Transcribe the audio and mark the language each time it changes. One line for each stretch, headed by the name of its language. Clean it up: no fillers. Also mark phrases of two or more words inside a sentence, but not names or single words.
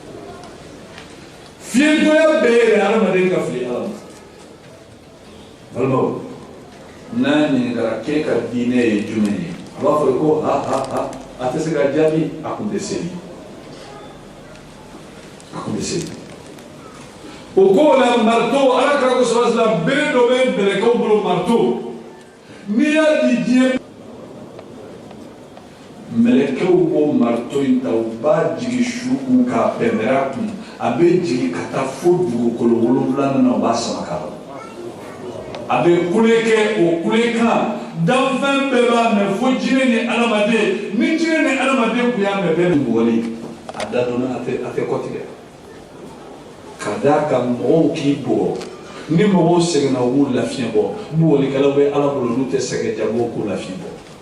Bambara: fiyɛntɔya bɛɛ yɛrɛ adamaden ka fili ala ma balimaw n'a ɲininkara k'e ka diinɛ ye jumɛn ye a b'a fɔ ko a tɛ se ka jaabi a kun tɛ seli a kun tɛ seli o ko la marteau ala kira ko
Arabic: صلى الله عليه وسلم
Bambara: bere dɔ bɛ bɛlɛkɛw bolo marteau n'i y'a di diɲɛ mɛlɛkɛw b'o marteau in ta u b'a jigin su kun k'a pɛnpɛrɛ a kun a bɛ jigin ka taa fo dugukolo 7 na u b'a sama ka bɔ a bɛ kule kɛ o kulekan danfɛn bɛɛ b'a mɛn fo jinɛ ni adamaden ni jinɛ ni adamaden kun y'a mɛn bɛɛ bɛ bugɔli a da dɔnna a tɛ kɔtigɛ ka d'a kan mɔgɔw k'i bugɔ ni mɔgɔw sɛgɛnna u b'u lafiɲɛ bɔ bugɔlikɛlaw bɛ ala bolo n'u tɛ sɛgɛn ja b'o k'u lafiɲɛ bɔ